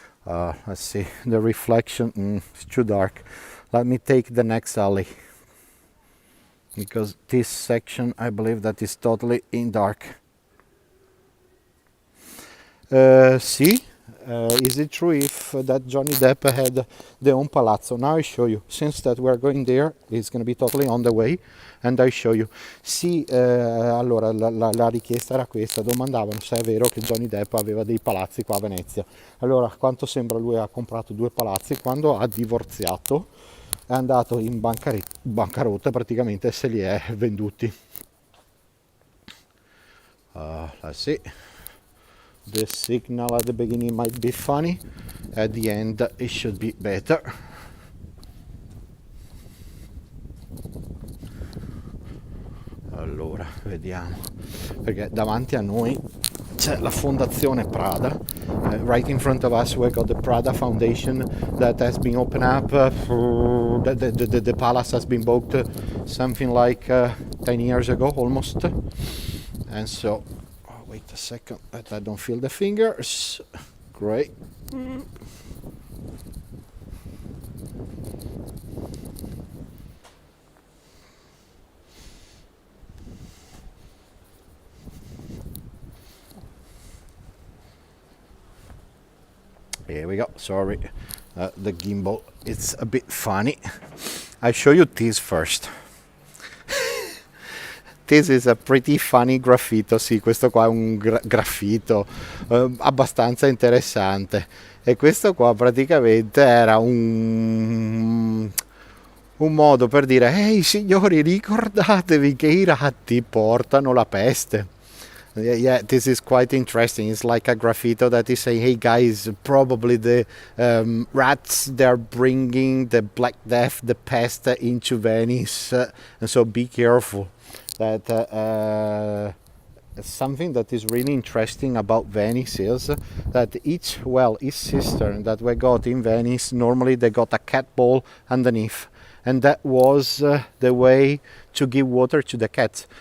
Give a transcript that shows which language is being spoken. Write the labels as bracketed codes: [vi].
[en] Let's see, the reflection, it's too dark. Let me take the next alley, because this section, I believe that is totally in dark. See? Is it true if that Johnny Depp had their own palazzo? Now I show you. Since that we're going there, it's going to be totally on the way, and I show you. [it] Sì, allora la richiesta era questa, domandavano se è vero che Johnny Depp aveva dei palazzi qua a Venezia. Allora, a quanto sembra lui ha comprato 2 palazzi, quando ha divorziato è andato in bancarotta praticamente e se li è venduti. [en] Let's see. The signal at the beginning might be funny, at the end it should be better. [it] Allora, vediamo, perché davanti a noi c'è la fondazione Prada. [en] Right in front of us we got the Prada Foundation that has been opened up. The palace has been built something like 10 years ago almost, and so wait a second that I don't feel the fingers. Great. Here we go. Sorry, the gimbal, it's a bit funny. I'll show you this first. This is a pretty funny graffito. [it] Sì, questo qua è un graffito abbastanza interessante. E questo qua praticamente era un modo per dire: ehi signori, ricordatevi che i ratti portano la peste. [en] Yeah, this is quite interesting. It's like a graffito that is saying, hey guys, probably the rats, they're bringing the Black Death, the pest into Venice, and so be careful. That something that is really interesting about Venice is that each cistern that we got in Venice, normally they got a cat bowl underneath, and that was the way to give water to the cats.